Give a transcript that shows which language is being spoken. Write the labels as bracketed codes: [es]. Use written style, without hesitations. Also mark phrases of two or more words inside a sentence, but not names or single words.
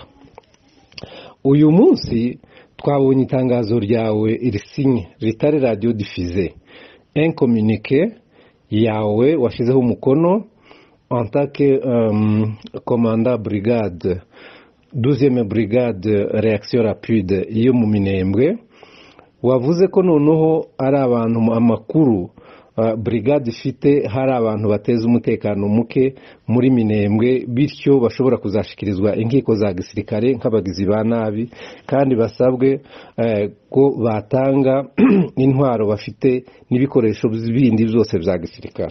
[rw] Uyu munsi twabonye itangazo ryawe irisinye ritari [fr] radio diffusée, un communiqué [rw] yawe washizeho umukono [fr] en tant que commandant brigade 12e brigade réaction rapide [rw] iyo mu Minembwe. Wavuze ko noneho ari abantu amakuru brigade ifite hari abantu bateza umutekano muke muri Minembwe, bityo bashobora kuzashikirizwa inkiko za gisirikare nk'abagizi ba nabi, kandi basabwe ko batanga intwaro bafite n'ibikoresho bindi byose bya gisirikare.